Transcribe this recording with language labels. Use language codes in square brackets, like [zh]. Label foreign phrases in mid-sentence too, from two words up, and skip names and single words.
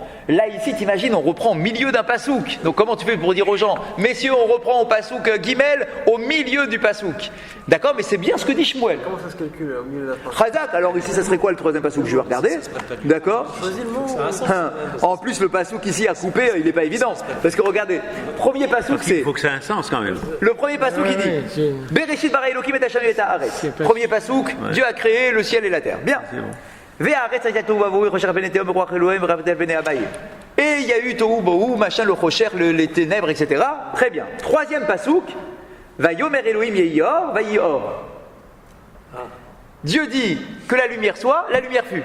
[fr] Là, ici, t'imagines, on reprend au milieu d'un pasouk. Donc, comment tu fais pour dire aux gens, messieurs, on reprend au pasouk Gimel, au milieu du pasouk? D'accord, mais c'est bien ce que dit Shmuel. Comment ça se calcule au milieu de la phrase? Chazak, alors ici, ça serait quoi le 3e pasouk? Je vais regarder. D'accord. En plus, le pasouk ici à couper, il n'est pas évident. Parce que regardez, premier pasouk, c'est. Il faut que ça ait un sens quand même. Le premier pasouk, il dit. [he] בראשית ברא אלוקים את השם את הארץ. [fr] Premier pasouk, Dieu a créé le ciel et la terre. Bien. Et il y a eu Tohu Bohu, machin, le Chocher, les ténèbres, etc. Très bien. 3e pasouk, [he] ויאמר אלוהים יהי אור, ויהי אור. [fr] Dieu dit que la lumière soit, la lumière fut.